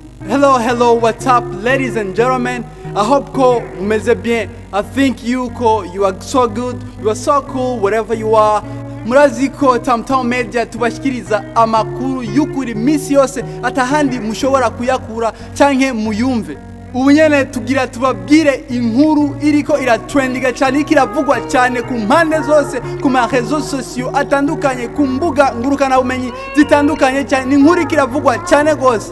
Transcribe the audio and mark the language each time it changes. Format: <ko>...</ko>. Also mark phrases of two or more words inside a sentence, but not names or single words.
<en>Hello, what's up, ladies and gentlemen? I hope</en> <rn>ko umeze</rn> <en>bien. I think you are so good, you are so cool, whatever you are.</en> <rn>Murazi ko Tamtam Media tubashikiriza amakuru y'ukuri misi yose atahandi mushobora kuyakura canke muyumve. Ubu nyene tugira tubabwire inkuru iriko iratrendinga cyane ikiravugwa cyane ku mpande zose ku ma</rn> <fr>réseaux sociaux</fr> <rn>atandukanye ku mbuga ngurukana bumenyi zitandukanye cyane inkuru ikiravugwa cyane gose.</rn>